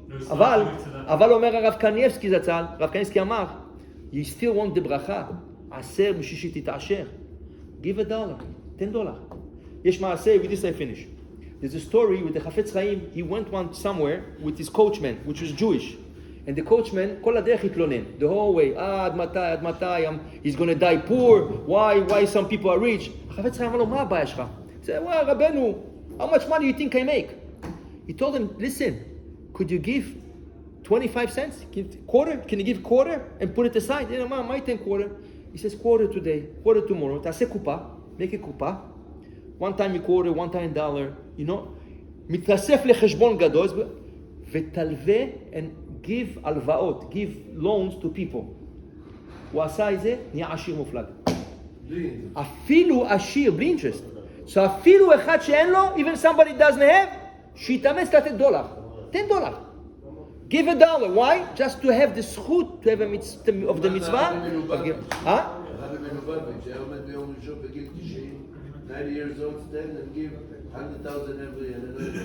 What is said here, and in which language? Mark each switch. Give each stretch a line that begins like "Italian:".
Hebrew: אבל אומר הרב קניבסקי זצ"ל, הרב קניבסקי אמר,
English: you still want the
Hebrew: ברכה, עשר בשביל שתתעשר.
English: Give $1, $10.
Hebrew: יש מעשה,
English: with this I finish. There's a story with the Chafetz Chaim. He went somewhere with his coachman, which was Jewish. And the coachman,
Hebrew: כל הדרך התלונן,
English: the whole way,
Hebrew: עד מתי,
English: he's going to die poor, why some people are rich.
Hebrew: החפץ חיים אמר לו, מה הבעיה שלך?
English: He said, well, רבנו, how much money do you think I make? He told him, listen, could you give 25 cents? Quarter? Can you give quarter and put it aside?
Hebrew: מה ייתן quarter?
English: He says, quarter today, quarter tomorrow,
Hebrew: תעשה קופה,
English: make a קופה, one time a quarter, one time $1,
Hebrew: מתאסף לחשבון גדול, ותלווה
English: and give הלוואות, give loans to people.
Hebrew: הוא עשה את זה, נהיה עשיר מופלג. אפילו עשיר, בלי interest. So אפילו אחד שאין לו,
English: even somebody doesn't have,
Hebrew: שיתאמץ לתת $10.
English: Give $1. Why? Just to have the זכות, to have a mitzvah of the mitzvah.
Hebrew: הרבי מלובביץ' היה עומד ביום ראשון בגיל 90,
English: 90 years old, stand and give 100,000 every year.